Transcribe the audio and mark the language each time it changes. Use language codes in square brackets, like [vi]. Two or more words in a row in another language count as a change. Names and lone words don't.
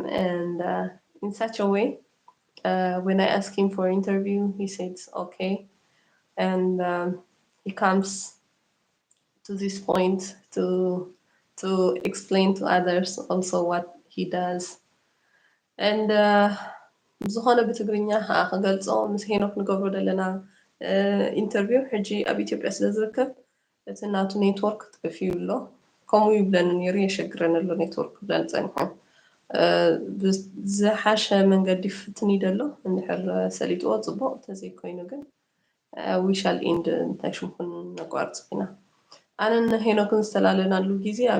[en] And in such a way, when I asked him for interview, he said okay, and he comes to this point to explain to others also what he does. [ti] And ዝኾነ ብትግርኛ ክገልጾ ምስ ሄኖክ ንገብሮ ዘለና ኢንተርቪው ሕጂ ኣብ ኢትዮጵያ ስለ ዝርከብ እቲ ናቱ ኔትወርክ ጠፊዩ ኣሎ ከምኡ ይብለኒ ነይሩ የሸግረን ኣሎ ኔትወርክ ብለን ፀኒሖም ብዝሓሸ መንገዲ ፍትን ይደሎ እንድሕር ሰሊጥዎ ፅቡቅ እንተዘይኮይኑ ግን [en] we shall end [ti] እንታይ ሽምኩን ነቋርፅ ኢና ኣነ ሄኖክን ዝተላለናሉ ግዜ ኣብ